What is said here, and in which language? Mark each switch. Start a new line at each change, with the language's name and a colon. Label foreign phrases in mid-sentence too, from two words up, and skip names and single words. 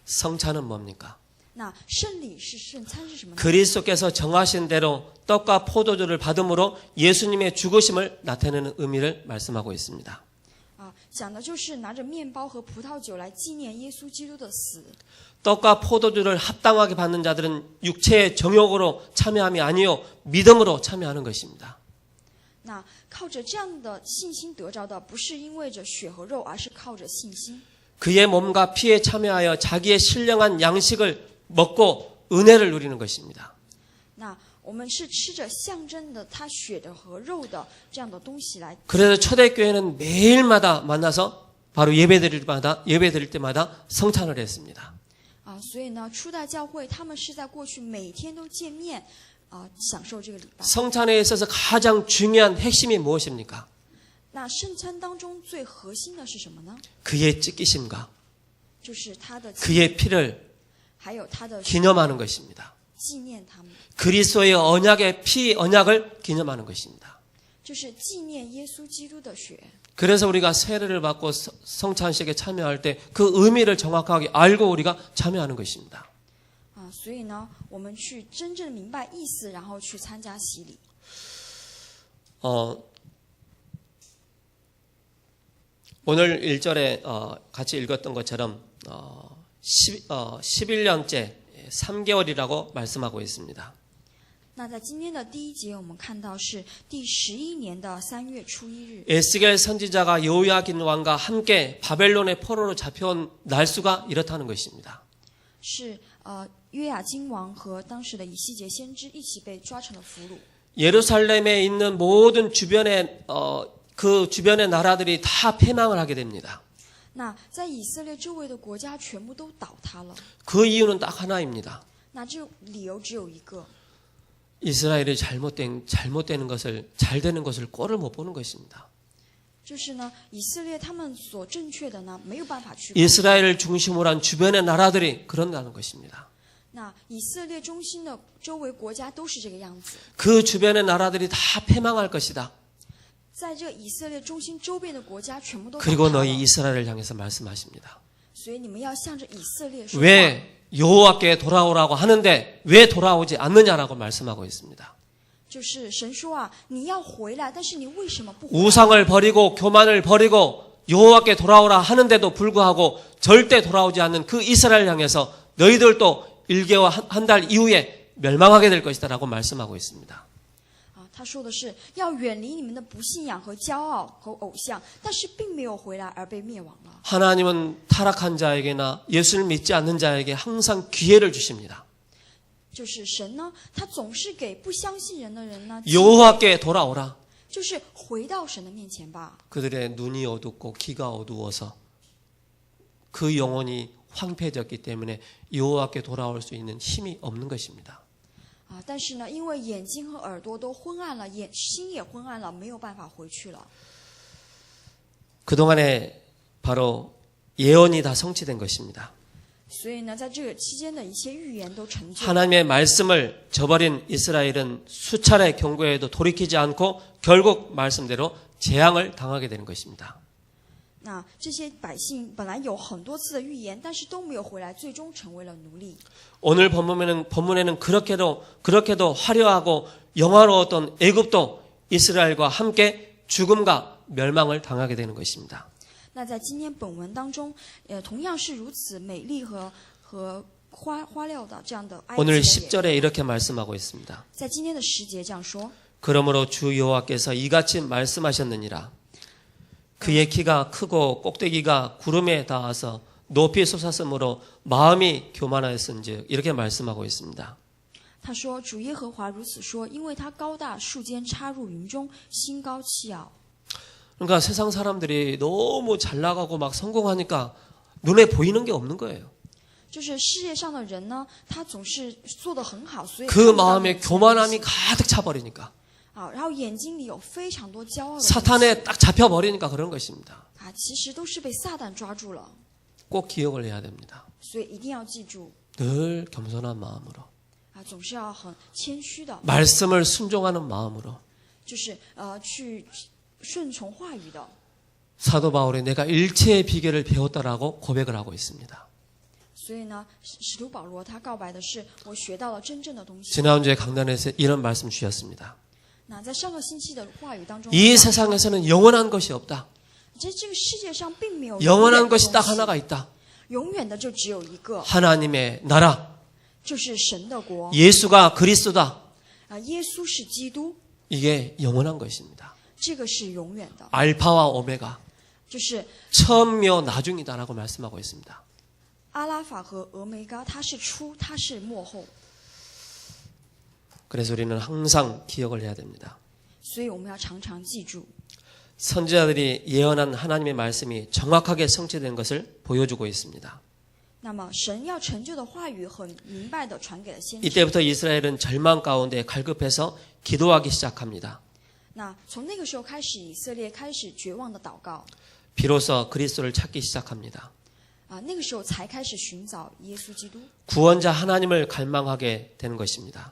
Korean: 성찬은 뭡니까?
Chinese: 那圣礼是圣餐是什么呢？
Korean: 그리스도께서 정하신 대로 떡과 포도주를 받음으로 예수님의 죽으심을 나타내는 의미를 말씀하고 있습니다.
Chinese: 讲的就是拿着面包和葡萄酒来纪念耶稣基督的死。
Korean: 떡과 포도주를 합당하게 받는 자들은 육체의 정욕으로 참여함이 아니요 믿음으로 참여하는 것입니다.
Chinese: 那靠着这样的信心得着的，不是因为着血和肉，而是靠着信心。
Korean: 그의 몸과 피에 참여하여 자기의 신령한 양식을 먹고 은혜를 누리는 것입니다.
Chinese: 那我们是吃着象征的他血的和肉的这样的东西来。
Korean: 그래서 초대교회는 매일마다 만나서 바로 예배드릴 때마다 성찬을 했습니다.
Chinese: 所以呢，初代教会他们是在过去每天都见面享受这个礼拜。
Korean: 성찬에 있어서 가장 중요한 핵심이 무엇입니까?
Chinese: 那圣餐当中最核心的是什么呢？
Korean: 그의 찢기심과
Chinese: 就是他的
Korean: 그의 피를
Chinese: 还有他的
Korean: 기념하는 것입니다.
Chinese: 纪念他们，
Korean: 그리스도의 언약의 피 언약을 기념하는 것입니다.
Chinese: 就是纪念耶稣基督的血。
Korean: 그래서 우리가 세례를 받고 성찬식에 참여할 때 그 의미를 정확하게 알고 우리가 참여하는 것입니다.
Chinese: 所以呢，我们去真正明白意思，然后去参加洗礼。
Korean: 오늘 1절에 같이 읽었던 것처럼 11년째 3개월이라고 말씀하고 있습니다.
Chinese: 那在今天的第一节，我们看到是第11年的3月初1日。
Korean: 에스겔 선지자가 여호야긴 왕과 함께 바벨론의 포로로 잡혀온 날수가 이렇다는 것입니다.
Chinese: 是约雅金王和当时的以西结先知一起被抓成了俘虏。
Korean: 예루살렘에 있는 모든 주변의 그 주변의 나라들이 다 패망을 하게 됩니다.
Chinese: 那在以色列周围的国家全部都倒塌了。
Korean: 그 이유는 딱 하나입니다.
Chinese: 那这理由只有一个，
Korean: 이스라엘이 잘못되는 것을 잘 되는 것을 꼴을 못 보는 것입니다.
Chinese: 就是呢，以色列他们所正确的呢，没有办法去。
Korean: 이스라엘을 중심으로 한 주변의 나라들이 그런다는 것입니다.
Chinese: 那以色列中心的周围国家都是这个样子。
Korean: 그 주변의 나라들이 다 패망할 것이다.
Chinese: 在这个以色列中心周边的国家全部都倒
Korean: 그리고
Chinese: 塌
Korean: 너희
Chinese: 了，
Korean: 이스라엘을 향해서 말씀하십니다.
Chinese: 所以你们要向着以色列说话。
Korean: 왜 여호와께 돌아오라고 하는데 왜 돌아오지 않느냐라고 말씀하고 있습니다.
Chinese: 就是神说啊，你要回来，但是你为什么不回来？
Korean: 우상을 버리고 교만을 버리고 여호와께 돌아오라 하는데도 불구하고 절대 돌아오지 않는 그 이스라엘 향해서 너희들도 1개월 한 달 이후에 멸망하게 될 것이다라고 말씀하고 있습니다.
Chinese: 他说的是要远离你们的不信仰和骄傲和偶像，但是并没有回来而被灭亡了。
Korean: 하나님은 타락한 자에게나 예수를 믿지 않는 자에게 항상 기회를 주십니다.
Chinese: 就是神呢，他总是给不相信人的人呢，
Korean: 여호와께 돌아오라.
Chinese: 就是回到神的面前吧。
Korean: 그들의 눈이 어둡고 귀가 어두워서 그 영혼이 황폐해졌기 때문에 여호와께 돌아올 수 있는 힘이 없는 것입니다.
Chinese: 但是呢，因为眼睛和耳朵都昏暗了，心也昏暗了，没有办法回去了。
Korean: 그동안에 바로 예언이 다 성취된 것입니다.
Chinese: 所以呢，在这个期间的一切预言都成就。
Korean: 하나님의 말씀을 저버린 이스라엘은 수차례 경고에도 돌이키지 않고 결국 말씀대로 재앙을 당하게 되는 것입니다.
Chinese: 那这些百姓本来有很多次的预言，但是都没有回来，最终成为了奴隶。
Korean: 오늘 본문에는 그렇게도 화려하고 영화로웠던 애굽도 이스라엘과 함께 죽음과 멸망을 당하게 되는 것입니다.
Chinese: 那在今天本文当中，同样是如此美丽和花料的这样的埃及
Korean: 오늘
Chinese: 人也
Korean: 10절에 이렇게 말씀하고 있습니다.
Chinese: 在今天的10节这样说。
Korean: 그러므로 주 여호와께서 이같이 말씀하셨느니라. 그의 키가 크고 꼭대기가 구름에 닿아서 높이 솟았으므로 마음이 교만하였은즉 이렇게 말씀하고 있습니다.
Chinese: 他说：“主耶和华如此说，因为他高大，树尖插入云中，心高气傲。”
Korean: 그러니까 세상 사람들이 너무 잘 나가고 막 성공하니까 눈에 보이는 게 없는 거예요.
Chinese: 就是世界上的人呢，他总是做得很好，所以
Korean: 그
Chinese: 看不到
Korean: 마음에
Chinese: 眼睛
Korean: 교만함이 가득 차버리니까
Chinese: 然后眼睛里有非常多骄傲的东西
Korean: 사탄에 딱 잡혀버리니까 그런 것입니다.
Chinese: 其实都是被撒旦抓住了，
Korean: 꼭 기억을 해야 됩니다.
Chinese: 所以一定要记住
Korean: 늘 겸손한 마음으로
Chinese: 总是要很谦虚的，
Korean: 말씀을 순종하는 마음으로
Chinese: 就是去顺从话语的。
Korean: 사도 바울이 내가 일체의 비결을 배웠다라고 고백을 하고 있습니다.
Chinese: 所以呢，使徒保罗他告白的是，我学到了真正的东西。
Korean: 지난주에 강단에서 이런 말씀 주셨습니다.
Chinese: 那在上个星期的话语当中，
Korean: 이 세상에서는 영원한 것이 없다.
Chinese: 这个世界上并没有
Korean: 영원한
Chinese: 的
Korean: 것이 딱
Chinese: 东西
Korean: 하나가 있다.
Chinese: 永远的就只有一个，
Korean: 하나님의 나라.
Chinese: 就是神的国。
Korean: 예수가 그리스도다.
Chinese: 耶稣是基督，
Korean: 이게 영원한 것입니다.
Chinese: 这个是永远的，
Korean: 알파와 오메가.
Chinese: 就是
Korean: 처음이요 나중이다라고 말씀하고 있습니다.
Chinese: 阿拉法和俄梅嘎，它是初，它是末后，
Korean: 그래서 우리는 항상 기억을 해야 됩니다.
Chinese: 所以我们要常常记住，
Korean: 선지자들이 예언한 하나님의 말씀이 정확하게 성취된 것을 보여주고 있습니다.
Chinese: 那么神要成就的话语很明白的传给了先知。
Korean: 이때부터 이스라엘은 절망 가운데 갈급해서 기도하기 시작합니다.
Chinese: 那从那个时候开始，以色列开始绝望的祷告，
Korean: 비로소 그리스도를 찾기 시작합니다.
Chinese: 那个时候才开始寻找耶稣基督，
Korean: 구원자 하나님을 갈망하게 되는 것입니다.